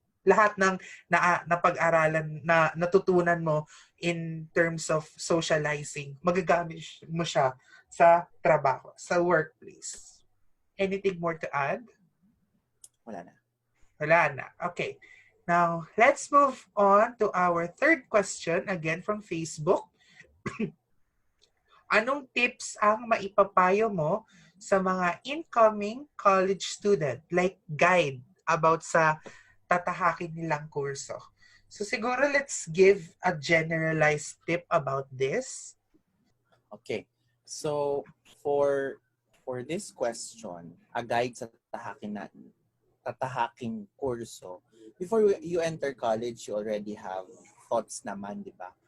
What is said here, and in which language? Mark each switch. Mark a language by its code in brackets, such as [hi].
[tl] Lahat ng napag-aralan na natutunan mo [en] in terms of socializing, [tl] magagamit mo siya sa trabaho, sa workplace. [en] Anything more to add? [tl] Wala na. Wala na. Okay. [en] Now, let's move on to our third question, again from Facebook. [tl] Anong tips ang maipapayo mo sa mga incoming college student, [en] like guide [tl] about sa tatahakin nilang kurso? [en] So siguro let's give a generalized tip about this. Okay. So, for this question, a guide [tl] sa tatahaking kurso, [en] before you enter college, you already have thoughts [tl] naman, di ba?